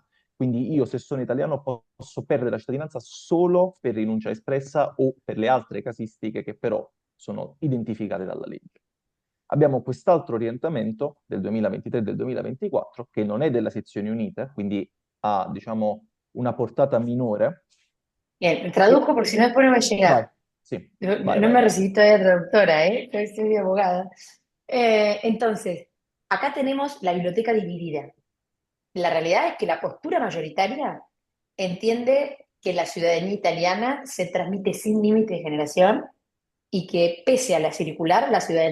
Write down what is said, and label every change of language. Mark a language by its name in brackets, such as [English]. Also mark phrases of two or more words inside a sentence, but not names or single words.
[Italian] Quindi io, se sono italiano, posso perdere la cittadinanza solo per rinuncia espressa o per le altre casistiche che però sono identificate dalla legge. Abbiamo quest'altro orientamento del 2023 e del 2024, che non è della sezioni unite, quindi ha, diciamo, una portata minore. [Spanish] Bien, [Italian] Che... [Spanish] traduzco porque si no después no me [Italian] Vai, [Spanish] llega. [Italian] sì, [Spanish] No, [Italian] vai, [Spanish] no [Italian] vai, [Spanish] me [Italian] vai. [Spanish] recibí todavía de traductora, ¿eh? Yo soy abogada. Entonces, acá tenemos la biblioteca dividida. La realidad es que la postura mayoritaria entiende que la ciudadanía italiana se transmite sin límite de generación y que pese a la circular, la ciudadanía se otorga.